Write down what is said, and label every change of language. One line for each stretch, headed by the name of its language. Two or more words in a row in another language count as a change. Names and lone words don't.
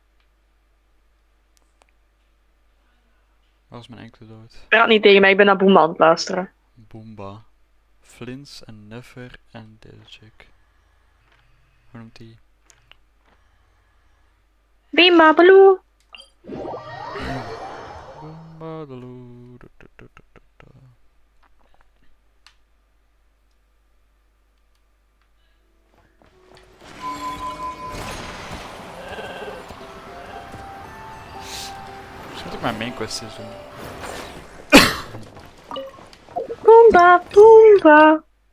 Dutch: Waar is mijn enkele dood? Praat niet tegen mij, ik ben naar Boomba aan het luisteren. Boomba. Flins en Never en deze chick. Hoe noemt die? Bimba, baloo. Boomba, daloo, da, da, da, da, da. Misschien moet ik mijn
English: main quest
Dutch: eens doen. Boomba, boomba.